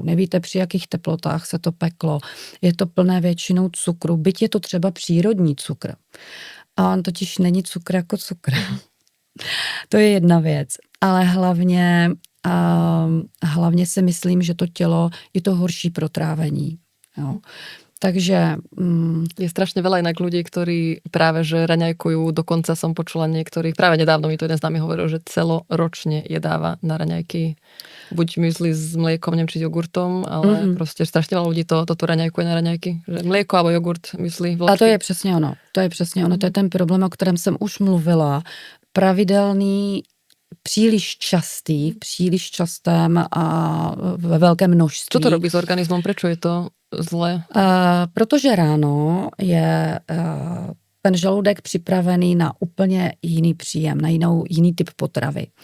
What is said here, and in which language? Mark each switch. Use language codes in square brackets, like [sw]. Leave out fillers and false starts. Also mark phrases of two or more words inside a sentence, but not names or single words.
[cs] Nevíte, při jakých teplotách se to peklo. Je to plné většinou cukru, byť je to třeba přírodní cukr. A on totiž není cukr jako cukr. To je jedna věc. Ale hlavně si myslím, že to tělo je to horší pro trávení. Jo. Takže [sk] je strašne veľa inak ľudí, ktorí práve že raňajkujú, dokonca som počula niektorých, práve nedávno mi to jeden z nami hovoril, že celoročne jedáva na raňajky buď mysli s mliekom, neviem, či s jogurtom, ale proste strašne veľa ľudí toto raňajkuje na raňajky. Že mlieko alebo jogurt myslí. [cs] A to je přesně ono. To je ten problém, o kterém jsem už mluvila. Pravidelný, příliš častém a ve velkém množství. [sk] Co to robí s organismem? Prečo je to zlé? [cs] Protože ráno je ten žaludek připravený na úplně jiný příjem, na jiný typ potravy.